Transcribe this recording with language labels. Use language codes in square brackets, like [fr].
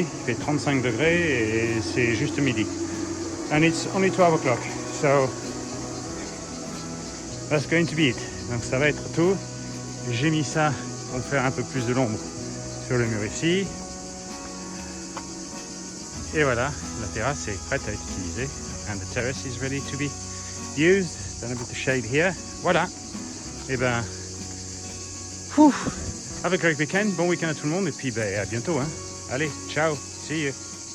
[fr] Il fait 35 degrés et c'est juste midi. [en] And it's only 12 o'clock. So that's going to be it. [fr] Donc ça va être tout. J'ai mis ça pour faire un peu plus de l'ombre sur le mur ici. Et voilà, la terrasse est prête à être utilisée. [en] And the terrace is ready to be used. Done a bit of shade here. Voilà. [fr] Et ben, [en] have a great weekend. [fr] Bon week-end à tout le monde. Et puis, ben, à bientôt. Hein. Allez, ciao. [en] See you.